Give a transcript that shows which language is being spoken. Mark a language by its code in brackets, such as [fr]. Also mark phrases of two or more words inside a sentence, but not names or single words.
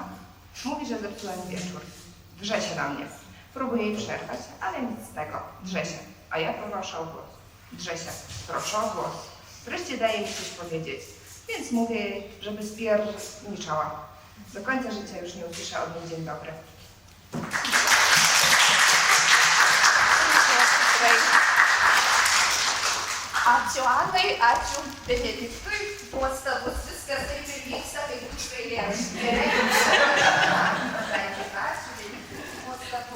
[pl] Mówi, że zepsułem wieczór. Drze się na mnie. Próbuję jej przerwać, ale nic z tego. Drze się. A ja proszę o głos. Drze się. Proszę o głos. Wreszcie daje mi coś powiedzieć, więc mówię jej, żeby spierniczała. Do końca życia już nie usłyszę od niej dzień dobry. [lt] Ačiū Anai, ačiū Benediktui, nuostabus viskas taip ir vyksta, kaip už eilėraštį. Ačiū Benediktui, nuostabu.